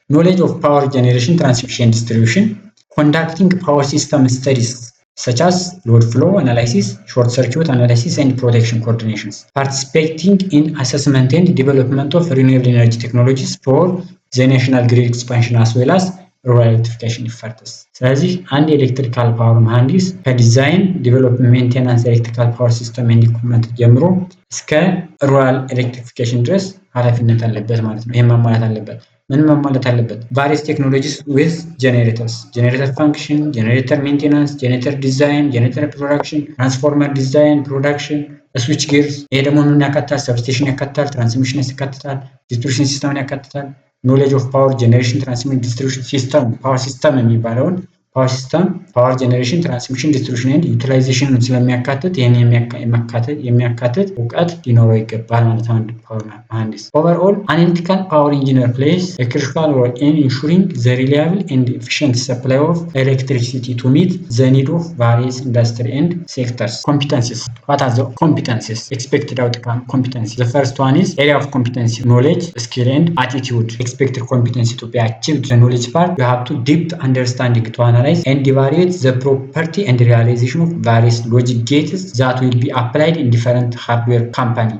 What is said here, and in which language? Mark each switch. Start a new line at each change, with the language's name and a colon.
English: Knowledge of power generation, transmission, and distribution. Conducting power system studies such as load flow analysis, short circuit analysis, and protection coordinations. Participating in assessment and development of renewable energy technologies for the national grid expansion as well as rural electrification efforts.
Amharic: ስለዚህ አንድ ኤሌክትሪካል ፓወር መሐንዲስ ከዲዛይን ዴቨሎፕመንት፣
English: ሜንቴናንስ ኤሌክትሪካል ፓወር ሲስተም ኤንድ ኢኩዊፕመንት
Amharic: ጀምሮ እስከ ሩራል ኤሌክትሪፊኬሽን ድረስ ኃላፊነት አለበት ማለት ነው። ይሄን ማሟላት አለበት። ምን ማሟላት አለበት?
English: various technologies with generators, generator function, generator maintenance, generator design, generator production, transformer design, production, switch gears።
Amharic: ይሄ ደግሞ ምን ያካትታል? ሰብስቴሽን ያካትታል፣ ትራንስሚሽን ያካትታል፣ ዲስትሪቢዩሽን ሲስተምን ያካትታል።
English: knowledge of power generation, transmission, distribution system, power system የሚባለውን ፓወር ሲስተም ፓወር ጀነሬሽን፣ ትራንስሚሽን፣ ዲስትሪቢዩሽን ኤንድ ዩቲላይዜሽን
Amharic: ስለሚያካትት ይሄን የሚያካትት እውቀት ሊኖረው ይገባል ማለት ነው አንድ ፓወር መሐንዲስ።
English: ኦቨርኦል አናሊቲካል ፓወር ኢንጂነር ፕሌይስ a critical role in ensuring the reliable and efficient supply of electricity to meet the need of various industry and sectors. Competencies. What are the competencies? Expected outcome competency. The first one is area of competency, knowledge, skill and attitude. Expected competency to be achieved. The knowledge part, you have to deep understanding to analyze and evaluate the property and realization of various logic gates that will be applied in different hardware company.